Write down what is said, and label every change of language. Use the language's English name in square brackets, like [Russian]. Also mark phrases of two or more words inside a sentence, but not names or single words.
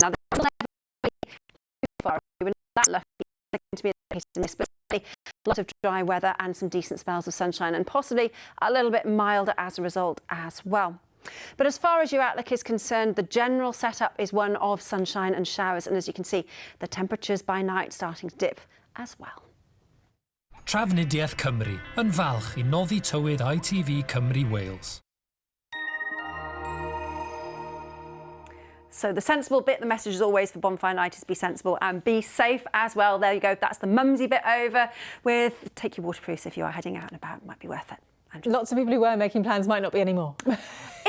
[English] Now, we're not that lucky to be in this, but a lot of dry weather and some decent spells of sunshine, and possibly a little bit milder as a result as well. But as far as your outlook is concerned, the general setup is one of sunshine and showers, and as you can see, the temperatures by night starting to dip as well. [Welsh] Trafnidiaeth Cymru yn falch I noddi tywyd ITV Cymru Wales. [English] So the sensible bit, the message is always for bonfire night is be sensible and be safe as well. There you go. That's the mumsy bit over with. Take your waterproofs if you are heading out and about. It might be worth it. Lots of people who were making plans might not be anymore.